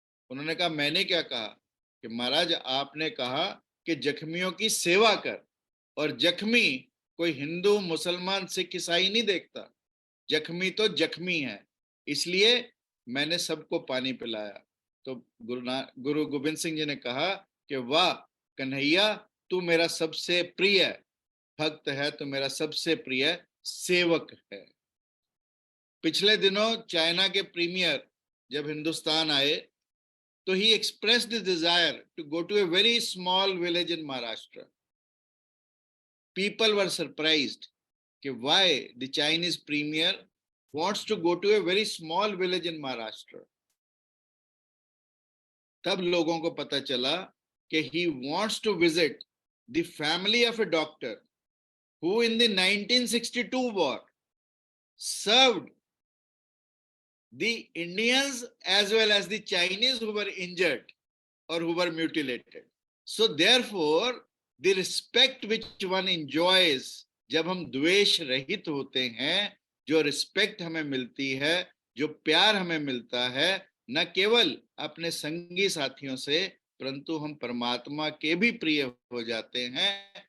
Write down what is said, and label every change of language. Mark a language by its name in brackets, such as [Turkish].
[Hindi] उन्होंने कहा मैंने क्या कहा? कि महाराज आपने कहा कि जख्मियों की सेवा कर, और जख्मी कोई हिंदू मुसलमान सिख ईसाई नहीं देखता, जख्मी तो जख्मी है, इसलिए मैंने सबको पानी पिलाया। तो गुरु गोविंद सिंह जी ने कहा कि वाह कन्हैया तू मेरा सबसे प्रिय भक्त है, तो मेरा सबसे प्रिय सेवक है। पिछले दिनों चाइना के प्रीमियर जब हिंदुस्तान आए तो [English] he expressed his desire to go to a very small village in Maharashtra. People were surprised that why the Chinese premier wants to go to a very small village in Maharashtra. [Hindi] तब लोगों को पता चला कि [English] he wants to visit the family of a doctor who in the 1962 war served the Indians as well as the Chinese who were injured or who were mutilated. So therefore, the respect which one enjoys, [Hindi] जब हम द्वेष रहित होते हैं, जो respect हमें मिलती है, जो प्यार हमें मिलता है, न केवल अपने संगी साथियों से परंतु हम परमात्मा के भी प्रिय हो जाते हैं।